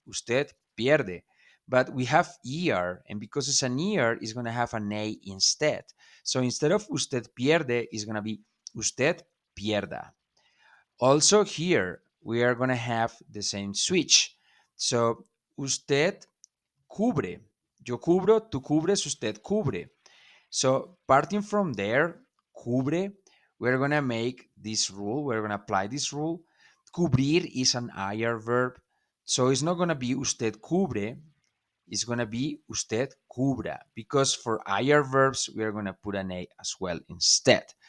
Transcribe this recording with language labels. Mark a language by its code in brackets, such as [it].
[es] Usted pierde. [en] But we have ER, and because it's an ER, it's going to have an A instead. So instead of usted pierde, it's going to be usted pierda. Also here, we are going to have the same switch. [es] So, usted cubre. Yo cubro, tú cubres, usted cubre. [en] So parting from there, cubre, we're going to make this rule. We're going to apply this rule. Cubrir is an IR verb. So it's not going to be usted cubre. It's going to be usted cubra. Because for IR verbs, we are going to put an A as well instead.